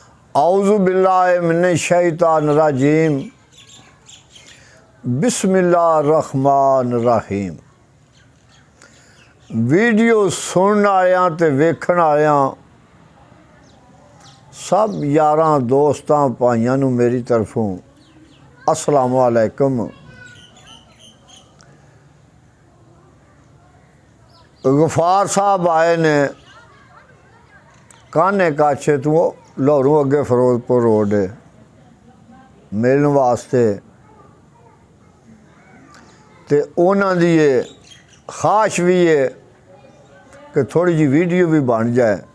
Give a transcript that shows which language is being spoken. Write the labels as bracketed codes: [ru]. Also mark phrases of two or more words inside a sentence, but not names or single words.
[ar] أعوذ بالله من الشيطان الرجيم بسم الله الرحمن الرحيم. [pa] ویڈیو سنن آیا تے ویکھن آیا سب یاراں دوستاں بھائیاں نوں میری طرفوں [ar] السلام علیکم. [pa] غفار صاحب آئے نے کانے کاچھے تو لاہوروں اگے فیروزپور روڈ ہے ملن واسطے، تے اونہاں دی خواہش بھی ہے کہ تھوڑی جی ویڈیو بھی بن جائے.